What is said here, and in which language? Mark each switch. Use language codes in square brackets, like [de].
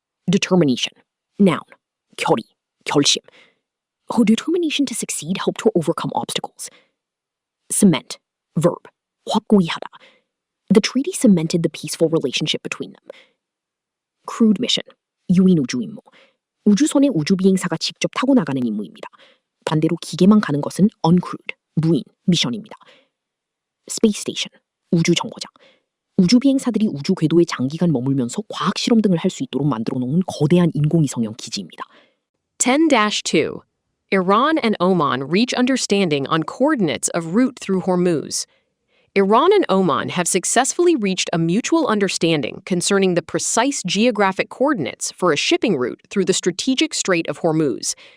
[en] Determination. Noun. [ko] 결의. 결심. [en] Her determination to succeed helped her overcome obstacles. Cement. Verb. [ko] 확고히 하다. [en] The treaty cemented the peaceful relationship between them. Crewed mission. [ko] 유인 우주 임무. 우주선에 우주 비행사가 직접 타고 나가는 임무입니다. 반대로 기계만 가는 것은 uncrewed, 무인 미션입니다. [en] Space Station. [ko] 우주 정거장. 우주 비행사들이 우주 궤도에 장기간 머물면서 과학 실험 등을 할 수 있도록 만들어 놓은 거대한 인공위성형 기지입니다. [en] 10-2. Iran and Oman reach understanding on coordinates of route through Hormuz. Iran and Oman have successfully reached a mutual understanding concerning the precise geographic coordinates for a shipping route through the strategic Strait of Hormuz.